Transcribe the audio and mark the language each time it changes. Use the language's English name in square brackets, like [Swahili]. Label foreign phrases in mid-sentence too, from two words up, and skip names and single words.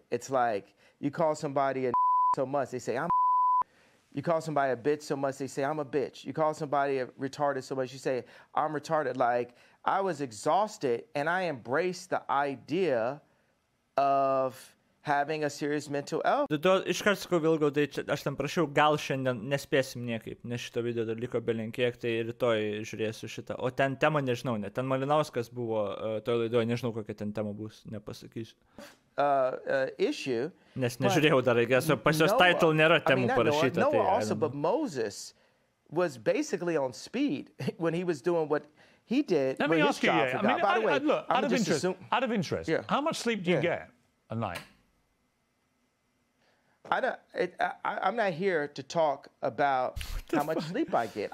[English] It's like you call somebody a so much, they say, I'm You call somebody a bitch so much, they say, I'm a bitch. You call somebody a retarded so much, you say, I'm retarded. Like, I was exhausted, and I embraced the idea of having a serious mental health. [Lithuanian] Iškart sakau, Vilgaudai, aš tam prašiau, gal šiandien nespėsim niekaip, nes šito video dar liko belenkiek, tai rytoj žiūrėsiu šitą. O ten tema nežinau, ne. Ten Malinauskas buvo toj laidoje, nežinau, kokia ten tema bus, nepasakysiu. Issue. Nes nežiūrėjau dar, pas jos title nėra temų parašyta. [English] Noah also, but Moses was basically on speed when he was doing what he did. Let me ask you, by the way, look, out of interest, how much sleep do you get a night? I'm not here to talk about how much sleep I get.